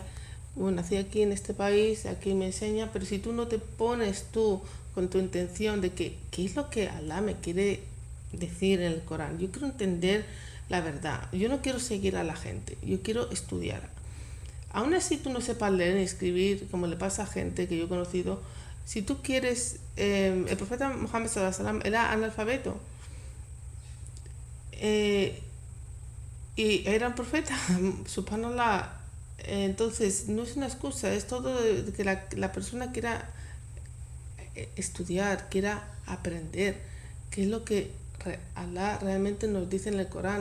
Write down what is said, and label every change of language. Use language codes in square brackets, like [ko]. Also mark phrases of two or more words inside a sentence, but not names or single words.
[es] Bueno, nací aquí en este país, aquí me enseña, pero si tú no te pones tú con tu intención de que, ¿qué es lo que Allah me quiere decir en el Corán? Yo quiero entender la verdad, yo no quiero seguir a la gente, yo quiero estudiar. Aún así tú no sepas leer ni escribir, como le pasa a gente que yo he conocido, si tú quieres, el profeta Muhammad [ar] صلى الله عليه وسلم [es] era analfabeto, eh, y era un profeta, subhanallah. Entonces no es una excusa, es todo de que la persona quiera estudiar, quiera aprender, que es lo que Allah realmente nos dice en el Corán.